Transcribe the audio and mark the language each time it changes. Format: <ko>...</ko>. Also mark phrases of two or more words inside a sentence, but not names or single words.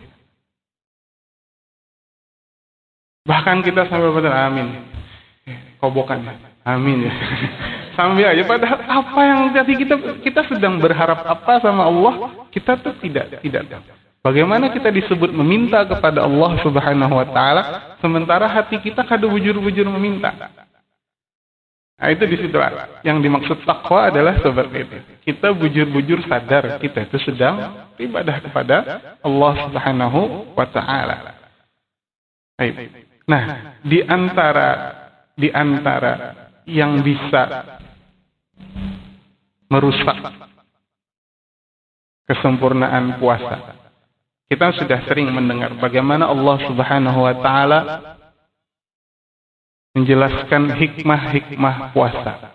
<id>Bahkan kita sampai berkata amin, kobokan, amin ya. Sambil aja, padahal apa yang tadi kita sedang berharap apa sama Allah, kita tuh tidak. Bagaimana kita disebut meminta kepada Allah</id> <ar>Subhanahu wa taala</ar> <id>sementara hati kita</id> <bjn>kada bujur-bujur</bjn> <id>meminta. Nah, itu di situ yang dimaksud takwa adalah seperti itu. Kita bujur-bujur sadar kita itu sedang beribadah kepada Allah</id> <ar>Subhanahu wa taala.</ar> <id>Baik. Nah, di antara yang bisa merusak kesempurnaan puasa. Kita sudah sering mendengar bagaimana Allah</id> <ar>Subhanahu wa taala</ar> <id>menjelaskan hikmah-hikmah puasa.</id>